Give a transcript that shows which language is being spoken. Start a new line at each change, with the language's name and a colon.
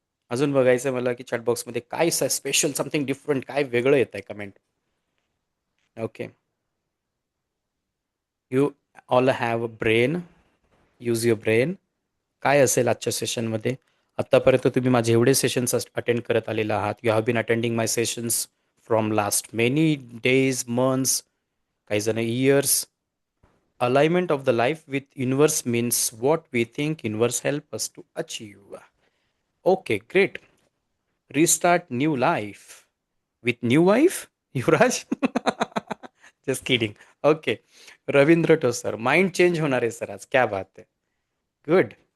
Marathi: अजून बघायचं मला की चॅटबॉक्समध्ये काय स्पेशल समथिंग डिफरंट काय वेगळं येत आहे comment. Okay.
English: You all have a brain. Use your brain.
Marathi: काय असेल आजच्या सेशनमध्ये? आत्तापर्यंत तुम्ही माझे एवढे सेशन्स अटेंड करत आलेले आहात.
English: you have been attending my sessions from last many days, months,
Marathi: काही जण
English: Years. Alignment of the life with universe means what we think universe help us to achieve. Okay, great. Restart new life with new wife. Yuvraj. Just kidding. Okay. Ravindra Thosar.
Marathi: Mind change होणार आहे sir आज.
Hindi: क्या बात है.
Marathi: Good.